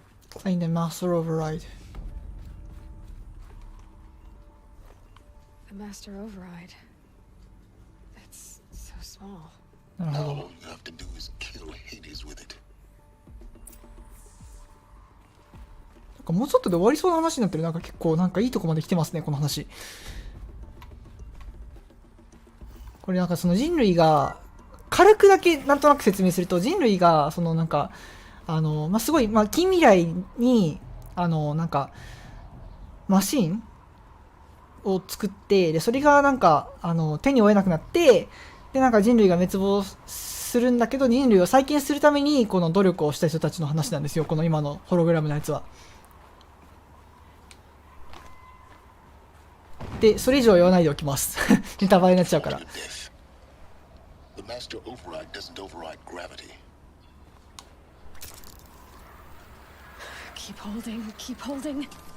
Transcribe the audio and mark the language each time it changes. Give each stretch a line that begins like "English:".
English: Find the master override. The master override. It's so small.
Japanese: なるほど。
English: All you have to do is kill Hades with it.
Japanese: なんかもうちょっとで終わりそうな話になってる。なんか結構なんかいいとこまで来てますね、この話。これなんかその人類が軽くだけなんとなく説明すると、人類がそのなんかすごい近未来になんかマシンを作って、でそれがなんか手に負えなくなって、でなんか人類が滅亡するんだけど、人類を再建するためにこの努力をした人たちの話なんですよ、この今のホログラムのやつは。でそれ以上は言わないでおきますネタバレになっちゃうから。
English: The master override doesn't override gravity. Keep holding, keep holding.